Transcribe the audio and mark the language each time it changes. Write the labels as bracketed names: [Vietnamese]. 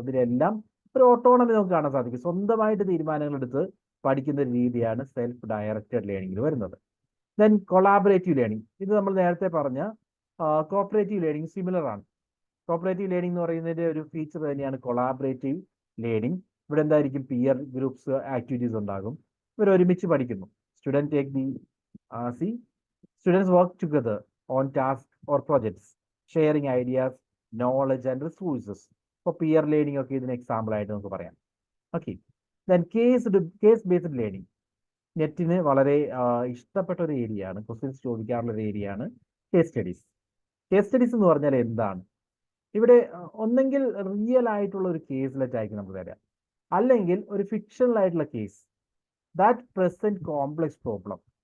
[Malayalam] ഇതിലെല്ലാം ഒരു ഓട്ടോണമി നമുക്ക് കാണാൻ സാധിക്കും. സ്വന്തമായിട്ട് തീരുമാനങ്ങൾ എടുത്ത് പഠിക്കുന്ന ഒരു രീതിയാണ് സെൽഫ് ഡയറക്റ്റഡ് ലേണിംഗിൽ വരുന്നത്. ദെൻ കൊളാബറേറ്റീവ് ലേണിംഗ്, ഇത് നമ്മൾ നേരത്തെ പറഞ്ഞ കോപ്പറേറ്റീവ് ലേണിംഗ് സിമിലർ ആണ്. കോപ്പറേറ്റീവ് ലേണിംഗ് എന്ന് പറയുന്നതിന്റെ ഒരു ഫീച്ചർ തന്നെയാണ് കൊളാബറേറ്റീവ് ലേണിംഗ്. ഇവിടെ എന്തായിരിക്കും, പിയർ ഗ്രൂപ്പ്സ് ആക്ടിവിറ്റീസ് ഉണ്ടാകും, ഇവർ ഒരുമിച്ച് പഠിക്കുന്നു. [English] Student take the students work together on tasks or projects, sharing ideas, knowledge and resources. For peer learning [Malayalam] ഒക്കെ ഇതിന് എക്സാമ്പിൾ ആയിട്ട് നമുക്ക് പറയാം. Okay. Then case based learning, നെറ്റിന് വളരെ ഇഷ്ടപ്പെട്ട ഒരു ഏരിയയാണ്, ക്വസ്റ്റ്യൻസ് ചോദിക്കാറുള്ള ഒരു ഏരിയയാണ് കേസ് സ്റ്റഡീസ്. കേസ് സ്റ്റഡീസ് എന്ന് പറഞ്ഞാൽ എന്താണ്? ഇവിടെ ഒന്നെങ്കിൽ റിയൽ ആയിട്ടുള്ള ഒരു കേസിലെറ്റ് ആയിരിക്കും നമുക്ക് തരാം, അല്ലെങ്കിൽ ഒരു ഫിക്ഷണൽ ആയിട്ടുള്ള case [English] That present complex problem.